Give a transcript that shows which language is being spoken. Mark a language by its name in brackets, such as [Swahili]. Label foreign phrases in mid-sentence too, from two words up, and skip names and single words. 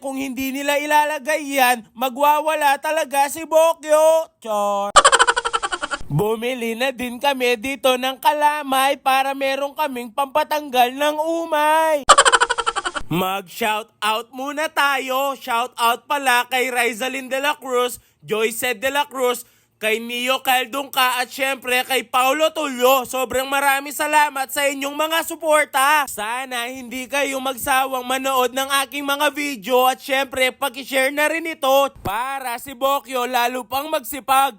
[Filipino] Kung hindi nila ilalagay yan, magwawala talaga si Bokyo. Char. Bumili na din kami dito ng kalamay para meron kaming pampatanggal ng umay. Mag-shout out muna tayo. [English] Shout out [Filipino] pala kay Rizalyn de la Cruz, Joyce de la Cruz, kay Neo Caldungka at syempre kay Paulo Tulio. Sobrang maraming salamat sa inyong mga suporta. Sana hindi kayo magsawang manood ng aking mga video at syempre paki-share na rin ito para si Bokyo lalo pang magsipag.